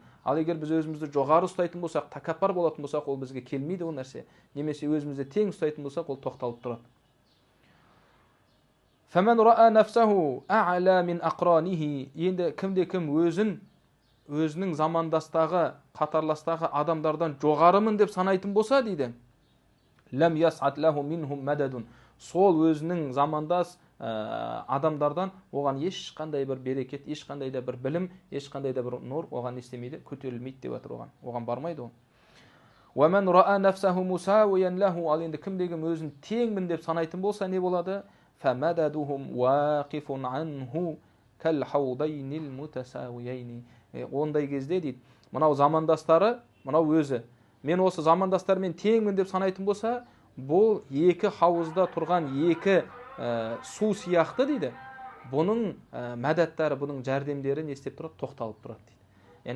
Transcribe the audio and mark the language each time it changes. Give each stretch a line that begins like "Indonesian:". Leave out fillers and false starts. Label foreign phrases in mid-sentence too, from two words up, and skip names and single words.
Kazakh: Ал егер біз өзімізді жоғары ұстайтын болсақ, тәкаппар болатын болсақ, ол бізге келмейді ол нәрсе. Немесе өзімізді тең ұстайтын болсақ, ол тоқталып тұрады.
Arabic: فمن رأى نفسه أعلى من أقرانه.
Kazakh: Енді кімде-кім өзінің замандастағы, қатарластағы адамдардан жоғарымын деп санайтын болса дейді.
Arabic: لم يسع له منهم مدد.
Kazakh: Сол өзінің замандас адамдардан оған ешқандай бір берекет, ешқандай да бір білім, ешқандай да бір нұр оған істемейді, көтерілмейді деп жатыр оған. Оған бармайды ол.
Arabic: ومن رأى نفسه مساويا له.
Kazakh: Ал енді кімде-кім өзін теңмін деп санайтын болса не болады?
Arabic: فَمَدَدُهُمْ وَاقِفٌ عَنْهُ كَالْحَوْضَيْنِ الْمُتَسَاوِيَيْنِ.
Kazakh: Ондай кезде дейді, мынау замандастары, мынау өзі, мен осы замандастармен теңмін деп санайтын болса, бұл екі хауызда тұрған екі су сияқты дейді. Бұның мәдәттері, бұның жәрдемдері не істеп тұрады? Тоқталып тұрады дейді.